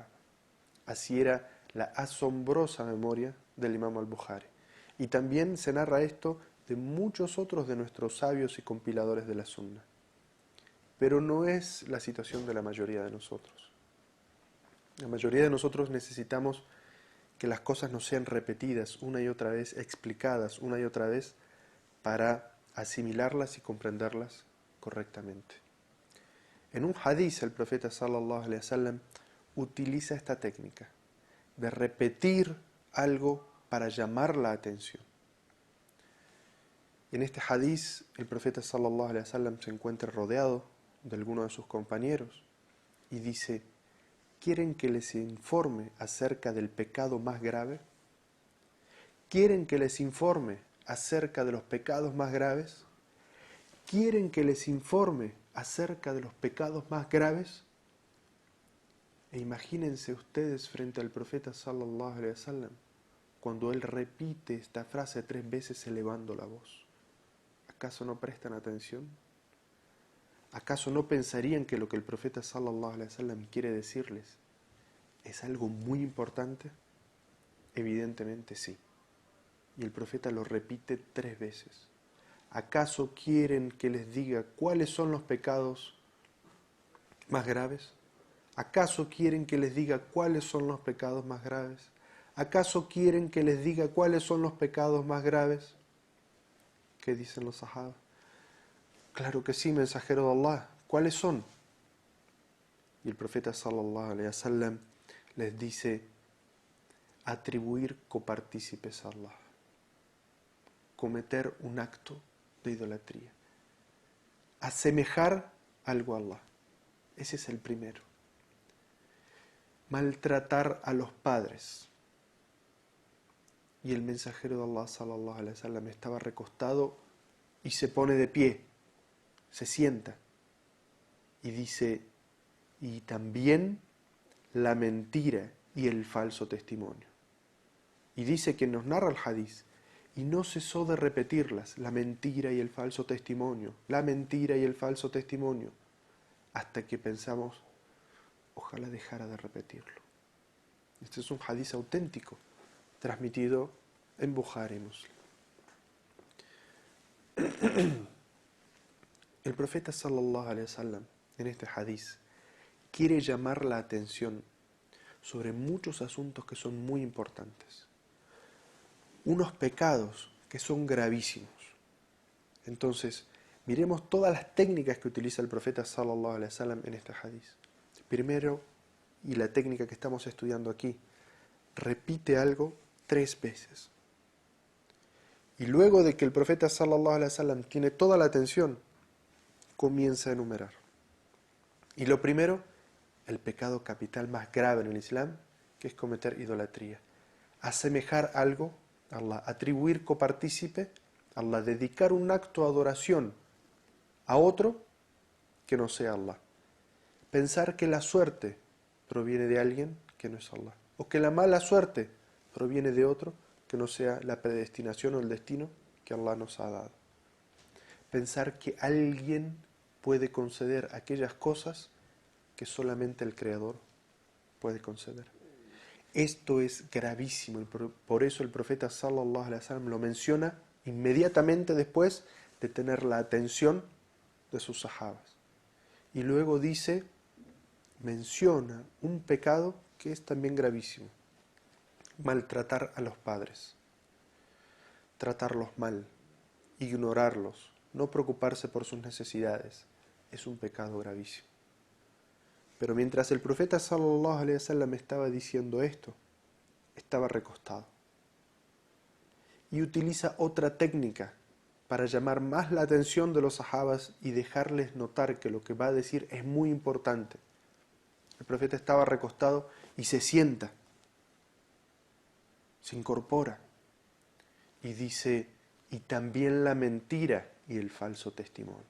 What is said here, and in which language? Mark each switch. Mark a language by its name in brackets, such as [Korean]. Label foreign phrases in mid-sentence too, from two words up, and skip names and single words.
[Spanish] Así era la asombrosa memoria del Imam al-Bukhari. Y también se narra esto de muchos otros de nuestros sabios y compiladores de la Sunna. Pero no es la situación de la mayoría de nosotros. La mayoría de nosotros necesitamos que las cosas nos sean repetidas una y otra vez, explicadas una y otra vez, para asimilarlas y comprenderlas correctamente. En un hadiz el profeta [Arabic] صلى الله عليه وسلم [Spanish] utiliza esta técnica de repetir algo para llamar la atención. En este hadiz el profeta [Arabic] صلى الله عليه وسلم [Spanish] se encuentra rodeado de algunos de sus compañeros y dice: ¿quieren que les informe acerca del pecado más grave? ¿Quieren que les informe acerca de los pecados más graves? ¿Quieren que les informe acerca de los pecados más graves? E imagínense ustedes frente al profeta [Arabic] صلى الله عليه وسلم [Spanish] cuando él repite esta frase 3 veces elevando la voz? ¿Acaso no prestan atención? ¿Acaso no pensarían que lo que el profeta [Arabic] صلى الله عليه وسلم [Spanish] quiere decirles es algo muy importante? Evidentemente sí. Y el profeta lo repite 3 veces. ¿Acaso quieren que les diga cuáles son los pecados más graves? ¿Acaso quieren que les diga cuáles son los pecados más graves? ¿Acaso quieren que les diga cuáles son los pecados más graves? ¿Qué dicen los sahaba? Claro que sí, mensajero de Allah. ¿Cuáles son? Y el profeta [Arabic] صلى الله عليه وسلم [Spanish] les dice: atribuir copartícipes a Allah, cometer un acto de idolatría, asemejar algo a Allah. Ese es el primero. Maltratar a los padres. Y el mensajero de Allah [Arabic] صلى الله عليه وسلم [Spanish] estaba recostado y se pone de pie, se sienta y dice: y también la mentira y el falso testimonio. Y dice que nos narra el hadiz, y no cesó de repetirlas, la mentira y el falso testimonio, la mentira y el falso testimonio, hasta que pensamos: ojalá dejara de repetirlo. Este es un hadiz auténtico, transmitido en Bukhari y Muslim. El profeta [Arabic] صلى الله عليه وسلم [Spanish] en este hadiz quiere llamar la atención sobre muchos asuntos que son muy importantes, unos pecados que son gravísimos. Entonces, miremos todas las técnicas que utiliza el profeta [Arabic] صلى الله عليه وسلم [Spanish] en este hadiz. Primero, y la técnica que estamos estudiando aquí, repite algo 3 veces. Y luego de que el profeta [Arabic] صلى الله عليه وسلم [Spanish] tiene toda la atención, comienza a enumerar. Y lo primero, el pecado capital más grave en el Islam, que es cometer idolatría. Asemejar algo a Allah, atribuir copartícipe a Allah, dedicar un acto de adoración a otro que no sea Allah. Pensar que la suerte proviene de alguien que no es Allah, o que la mala suerte proviene de otro que no sea la predestinación o el destino que Allah nos ha dado. Pensar que alguien puede conceder aquellas cosas que solamente el Creador puede conceder. Esto es gravísimo, por eso el profeta [Arabic] صلى الله عليه وسلم [Spanish] lo menciona inmediatamente después de tener la atención de sus sahabas. Y luego menciona un pecado que es también gravísimo: maltratar a los padres, tratarlos mal, ignorarlos, no preocuparse por sus necesidades. Es un pecado gravísimo. Pero mientras el profeta [Arabic] صلى الله عليه وسلم [Spanish] estaba diciendo esto, estaba recostado. Y utiliza otra técnica para llamar más la atención de los sahabas y dejarles notar que lo que va a decir es muy importante. El profeta estaba recostado y se sienta, se incorpora y dice: y también la mentira y el falso testimonio.